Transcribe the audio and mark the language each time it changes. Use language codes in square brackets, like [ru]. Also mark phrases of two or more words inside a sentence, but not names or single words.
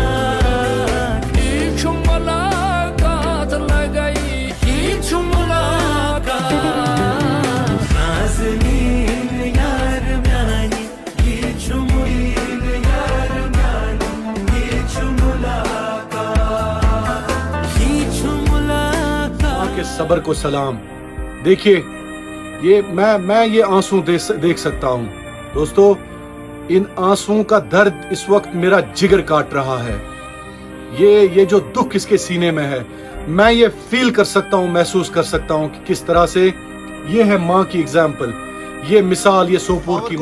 [ks] یہ چھو ملاقات لگئی، یہ چھو ملاقات، نازنین یار میانی یہ چھو [ur] صبر کو سلام۔ دیکھیے میں یہ آنسو دیکھ سکتا ہوں دوستو، ان آنسوؤں کا درد اس وقت میرا جگر کاٹ رہا ہے، یہ جو دکھ اس کے سینے میں ہے، میں یہ فیل کر سکتا ہوں، محسوس کر سکتا ہوں کہ کس طرح سے یہ ہے ماں کی اگزامپل، یہ مثال، یہ سوپور کی ماں۔